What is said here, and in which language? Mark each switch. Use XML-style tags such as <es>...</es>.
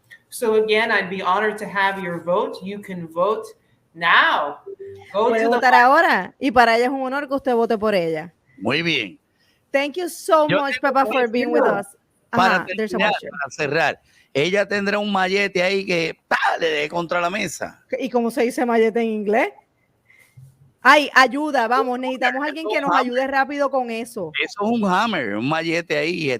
<en>So again, I'd be honored to have your vote. You can vote now.</en> <es>Puede votar ahora y para ella es un honor que usted vote por ella. Muy bien.</es> <en>Thank you so much, Pappas, for being with us.</en> <es>Para cerrar, ella tendrá un mallete ahí que le dé contra la mesa. ¿Y cómo se dice mallete en inglés? Ay, ayuda, vamos, necesitamos a alguien que nos ayude rápido con eso. Eso es un hammer, un mallete ahí.</es>